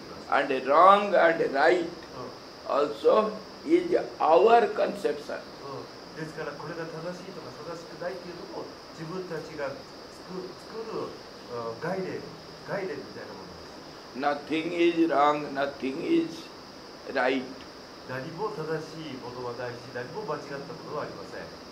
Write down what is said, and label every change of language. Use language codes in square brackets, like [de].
[en] And wrong and right also is our conception. [ja] ですからこれが正しいとか正しくないっていうのも自分たちが作る概念みたいなものです。 [en] Nothing is wrong, nothing is right. [ja] 何も正しいものはないし、何も間違ったものはありません。